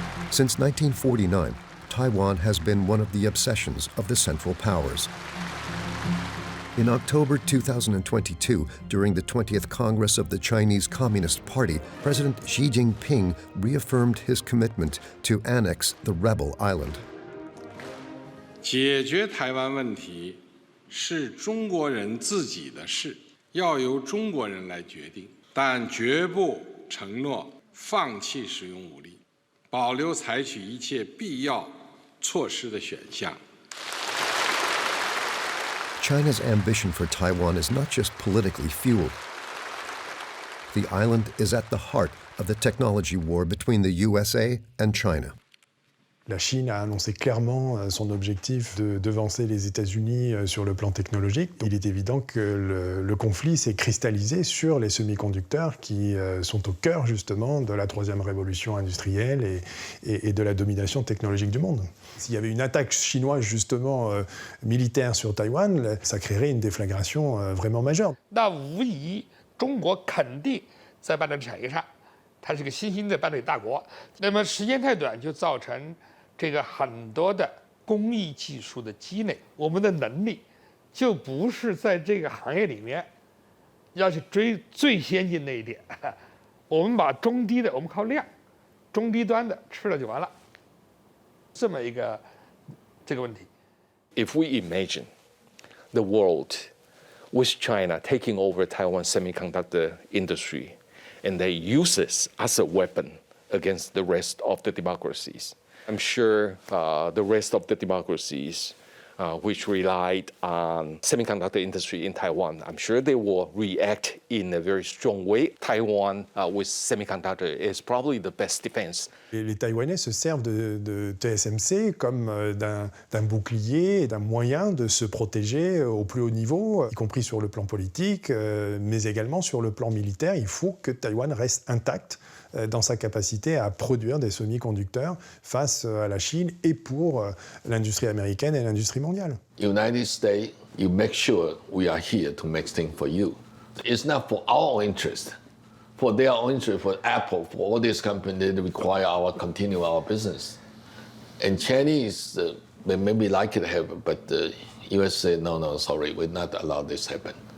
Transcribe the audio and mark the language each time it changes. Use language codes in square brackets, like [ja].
[en] Since 1949, Taiwan has been one of the obsessions of the Central Powers. In October 2022, during the 20th Congress of the Chinese Communist Party, President Xi Jinping reaffirmed his commitment to annex the rebel island. [zh] 解决台湾问题是中国人自己的事，要由中国人来决定，但绝不承诺放弃使用武力，保留采取一切必要措施的选项。 [en] China's ambition for Taiwan is not just politically fueled. The island is at the heart of the technology war between the USA and China. [fr] La Chine a annoncé clairement son objectif de devancer les États-Unis sur le plan technologique. Il est évident que le conflit s'est cristallisé sur les semi-conducteurs qui sont au cœur justement de la troisième révolution industrielle et de la domination technologique du monde. S'il y avait une attaque chinoise justement militaire sur Taïwan, ça créerait une déflagration vraiment majeure. [zh] 那无疑，中国肯定在半导体产业上，它是个新兴的半导体大国。那么时间太短，就造成这个很多的工艺技术的积累，我们的能力就不是在这个行业里面要去追最先进那一点，我们把中低的，我们靠量，中低端的吃了就完了，这么一个这个问题。 [en] If we imagine the world with China taking over Taiwan semiconductor industry, and they use this as a weapon against the rest of the democracies, I'm sure the rest of the democracies which relied on semiconductor industry in Taiwan, I'm sure they will react in a very strong way. Taiwan with semiconductor is probably the best defense. [fr] Les Taïwanais se servent de TSMC comme d'un bouclier et d'un moyen de se protéger au plus haut niveau, y compris sur le plan politique, mais également sur le plan militaire. Il faut que Taïwan reste intact dans sa capacité à produire des semi-conducteurs face à la Chine et pour l'industrie américaine et l'industrie mondiale. [en] United States, you make sure we are here to make things for you. It's not for our interest, for their own interest, for Apple, for all these companies that require continue our business. And Chinese, they maybe like it happen, but the US say, no, sorry, we're not allow this happen.